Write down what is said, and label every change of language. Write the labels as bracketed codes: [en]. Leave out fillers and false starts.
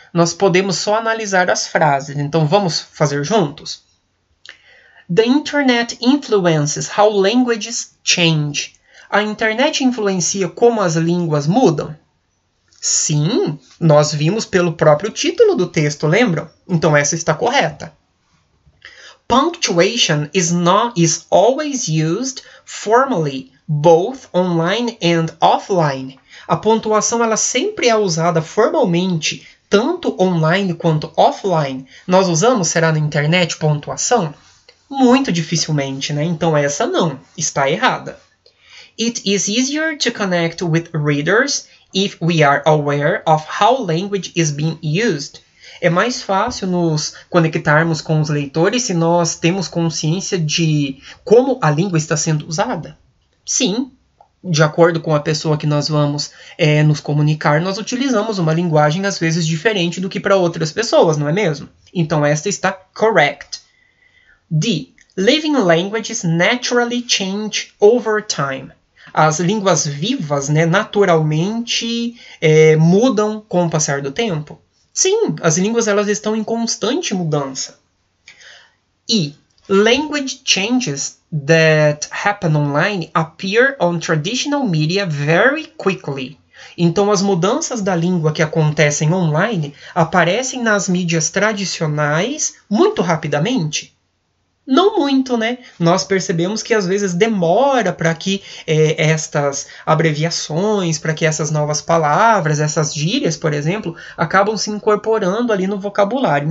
[pt] Nós podemos só analisar as frases. Então, vamos fazer juntos? [en] The internet influences how languages change. [pt] A internet influencia como as línguas mudam? Sim, nós vimos pelo próprio título do texto, lembram? Então, essa está correta. [en] Punctuation is always used formally, both online and offline. [pt] A pontuação ela sempre é usada formalmente, tanto online quanto offline. Nós usamos, será na internet, pontuação? Muito dificilmente, né? Então essa não, está errada. [en] It is easier to connect with readers if we are aware of how language is being used. [pt] É mais fácil nos conectarmos com os leitores se nós temos consciência de como a língua está sendo usada. Sim, de acordo com a pessoa que nós vamos nos comunicar, nós utilizamos uma linguagem às vezes diferente do que para outras pessoas, não é mesmo? Então esta está correct. D. [en] Living languages naturally change over time. [pt] As línguas vivas, né, naturalmente mudam com o passar do tempo. Sim, as línguas elas estão em constante mudança. [en] E language changes that happen online appear on traditional media very quickly. [pt] Então, as mudanças da língua que acontecem online aparecem nas mídias tradicionais muito rapidamente. Não muito, né? Nós percebemos que às vezes demora para que estas abreviações, para que essas novas palavras, essas gírias, por exemplo, acabam se incorporando ali no vocabulário.